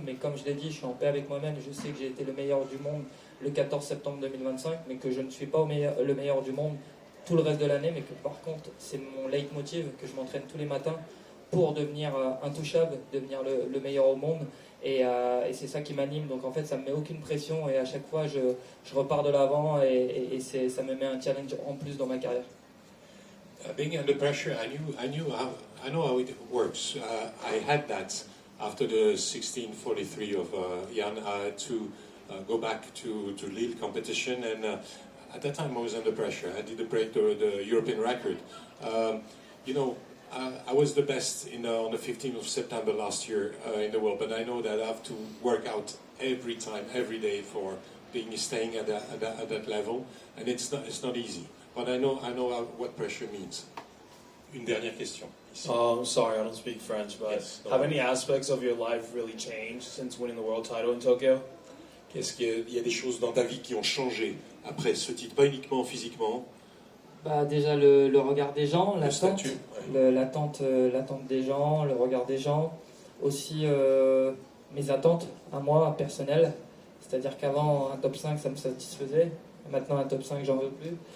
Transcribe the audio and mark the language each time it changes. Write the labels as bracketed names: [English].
[French] Mais comme je l'ai dit, je suis en paix avec moi-même. Je sais que j'ai été le meilleur du monde le 14 septembre 2025, mais que je ne suis pas le meilleur du monde tout le reste de l'année. Mais que par contre, c'est mon leitmotiv, que je m'entraîne tous les matins pour devenir intouchable, devenir le meilleur au monde. Et c'est ça qui m'anime, donc en fait ça me met aucune pression et à chaque fois je repars de l'avant et ça me met un challenge en plus dans ma carrière. [English] Being under pressure, I know how it works. I had that after the 16:43 of Jan. I had to go back to Lille competition, and at that time I was under pressure. I did break the European record. You know, I was the best on the 15th of September last year in the world, but I know that I have to work out every time, every day for staying at that level, and it's not easy. But I know what pressure means. [French] Une dernière question. Ici. [English] I'm sorry, I don't speak French, but Yes, have any aspects of your life really changed since winning the world title in Tokyo? [French] Est-ce qu'il y a des choses dans ta vie qui ont changé après ce titre, pas uniquement physiquement? Bah, déjà le regard des gens, Le l'attente, statut, ouais. l'attente des gens, le regard des gens, aussi mes attentes à moi personnelles, c'est-à-dire qu'avant un top 5 ça me satisfaisait, maintenant un top 5 j'en veux plus.